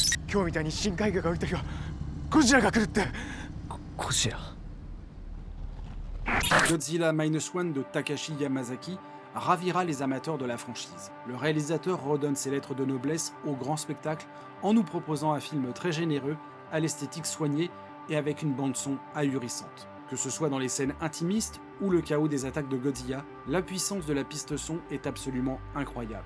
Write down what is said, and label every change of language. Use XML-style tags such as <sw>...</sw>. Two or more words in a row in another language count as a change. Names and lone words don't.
<ja>今日みたいに深海魚が降りた日はゴジラが来るって。ゴジラ。</ja> <fr>Godzilla Minus One de Takashi Yamazaki ravira les amateurs de la franchise. Le réalisateur redonne ses lettres de noblesse au grand spectacle en nous proposant un film très généreux, à l'esthétique soignée et avec une bande-son ahurissante. Que ce soit dans les scènes intimistes ou le chaos des attaques de Godzilla, la puissance de la piste son est absolument incroyable.</fr>